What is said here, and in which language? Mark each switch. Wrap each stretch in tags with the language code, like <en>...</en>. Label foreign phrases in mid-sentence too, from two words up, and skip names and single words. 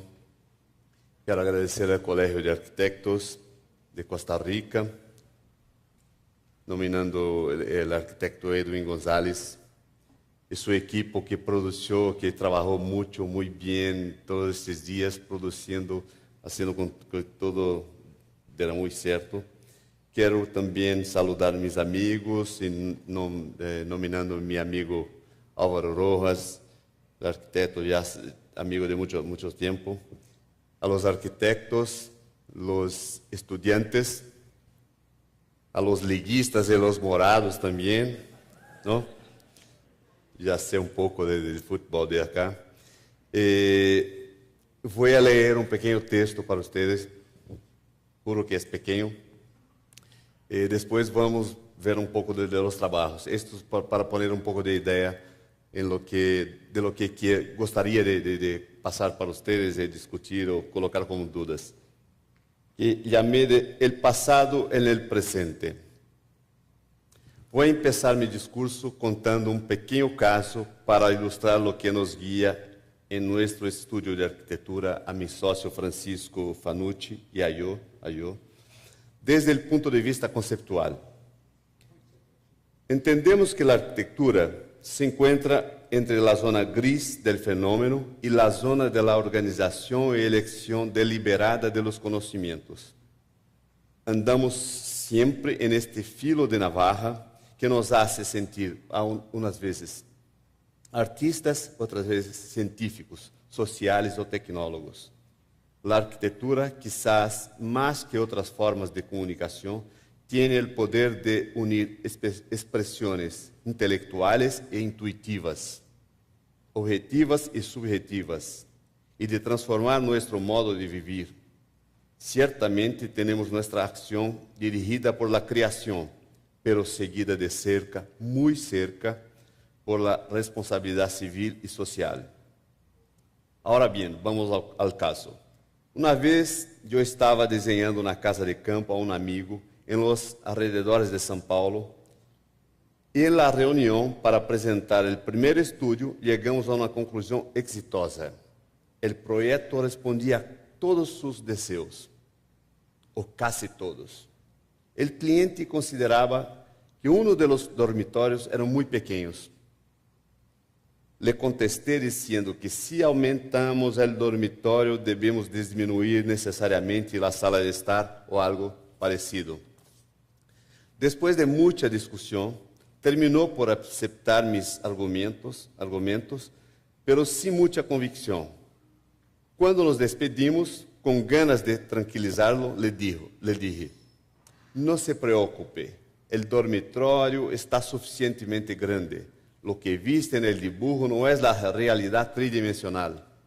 <es>Quiero agradecer al Colegio de Arquitectos de Costa Rica, nominando el arquitecto Edwin González y su equipo que produjo, que trabajó mucho, muy bien todos estos días produciendo, haciendo con que todo era muy cierto.</es> <pt>Quero também saludar meus amigos, nominando mi amigo Álvaro Rojas, arquiteto já amigo de muito tempo,</pt> <es>a los arquitectos, los estudiantes, a los liguistas</es> <pt>e</pt> <es>los morados</es> <pt>também, não? Já sei pouco de futebol de acá. Vou ler pequeno texto para vocês, juro que é pequeno. Depois vamos ver pouco de los trabalhos.</pt> <es>Esto para poner</es> <pt>pouco de ideia</pt> <es>de lo que</es> <pt>gostaria de passar para vocês e discutir ou colocar como dúvidas. Que chamei de El Passado en el Presente. Vou começar meu discurso contando pequeno caso para ilustrar o que nos guia em nosso estudo de arquitetura a meu sócio Francisco Fanucci e a eu, desde o ponto de vista conceptual. Entendemos que a arquitetura se encontra entre a zona gris do fenômeno e a zona da organização e eleição deliberada de los conhecimentos. Andamos sempre</pt> <es>en este filo de navarra que nos hace sentir,</es> <pt>umas vezes, artistas, outras vezes, científicos, sociais ou tecnólogos. A arquitetura,</pt> <es>quizás más que</es> <pt>outras formas de comunicação, tem o poder de unir expressões intelectuais e intuitivas, objetivas e subjetivas, e de transformar nosso modo de viver. Ciertamente temos nossa ação dirigida por la criação, pero seguida de cerca, muito cerca, por la responsabilidade civil e social. Agora bem, vamos ao caso. Uma vez eu estava desenhando na casa de campo a um amigo em</pt> <es>los alrededores</es> <pt>de São Paulo e em la reunião para apresentar o primeiro estúdio chegamos a uma conclusão exitosa. O projeto respondia a todos seus desejos, ou quase todos. O cliente considerava que um dos dormitórios eram muito pequenos.</pt> <es>Le contesté</es> <pt>dizendo que se aumentamos o dormitório, devemos diminuir necessariamente a sala de estar ou algo parecido. Depois de muita discussão, terminou por aceitar mis argumentos, pero sem muita convicção. Quando nos despedimos, com ganas de tranquilizá-lo,</pt> <es>le dije:</es> <pt>"Não se preocupe, o dormitório está suficientemente grande.</pt> <es>Lo que viste en el dibujo no es la realidad tridimensional.</es>